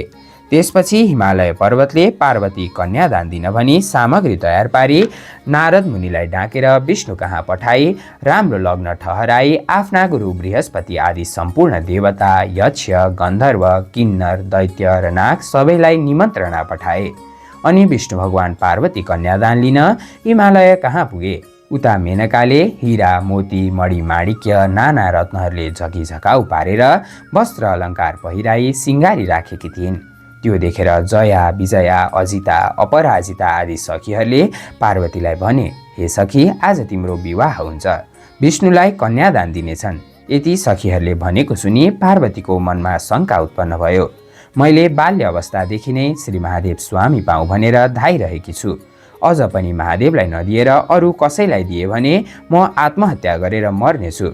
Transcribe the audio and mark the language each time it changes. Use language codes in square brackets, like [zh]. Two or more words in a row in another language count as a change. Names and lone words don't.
[ne] त्यसपछि हिमालय पर्वतले पार्वती कन्यादान दिन भनी सामग्री तयार पारी नारद मुनिलाई डाकेर विष्णु कहाँ पठाई राम्रो लग्न ठहराई आफ्ना गुरु बृहस्पति आदि सम्पूर्ण देवता, यक्ष, गन्धर्व, किन्नर, दैत्य र नाग सबैलाई निमन्त्रणा पठाए। अनि विष्णु भगवान पार्वती कन्यादान लिन हिमालय कहाँ पुगे। उता मेनकाले हीरा, मोती, मणिमाणिक्य, नाना रत्नहरूले झकिझकाउ पारेर वस्त्र अलङ्कार पहिराई सिङ्गारी राखेकी थिइन्। त्यो देखेर जया, विजया, अजिता, अपराजिता आदि सखीहरूले पार्वतीलाई भने, हे सखी, आज तिम्रो विवाह हुन्छ, विष्णुलाई कन्यादान दिनेछन्। यति सखीहरूले भनेको सुनि पार्वतीको मनमा शङ्का उत्पन्न भयो। मैले बाल्य अवस्थादेखि नै श्री महादेव स्वामी पाऊँ भनेर धाइरहेकी छु। अझ पनि महादेवलाई नदिएर अरू कसैलाई दिए भने म आत्महत्या गरेर मर्नेछु।